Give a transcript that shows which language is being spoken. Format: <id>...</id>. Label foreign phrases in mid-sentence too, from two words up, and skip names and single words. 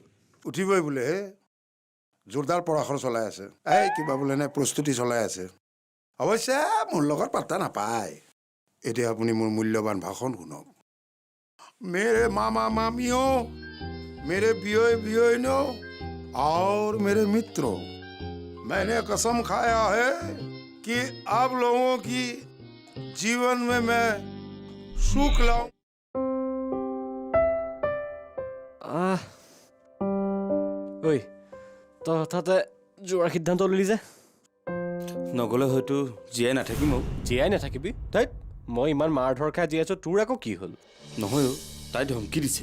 <as>উঠিবই বোলে, জোৰদাৰ পৰাশৰ চলাই আছে। কিবা বোলে নে প্ৰস্তুতি চলাই আছে। অৱশ্যে মোৰ লগত পাত্তা নাপায়। এতিয়া আপুনি মোৰ মূল্যৱান ভাষণ শুনক।</as> <hi>मेरे मामा मामियो, मेरे बियै बियैनो और मेरे मित्रों, मैंने कसम खाया है कि आप लोगों की जीवन में मैं सुख लाऊं।</hi> <as>ঐ তই হঠাতে যোৱাৰ সিদ্ধান্ত ল'লি যে? নগ'লে হয়তো জীয়াই নাথাকিম আৰু। জীয়াই নাথাকিবি তাইত? মই ইমান মাৰ ধৰ খাই জীয়াই আছোঁ, তোৰ আকৌ কি হ'ল? নহয় অ', তাই ধমকি দিছে।</as>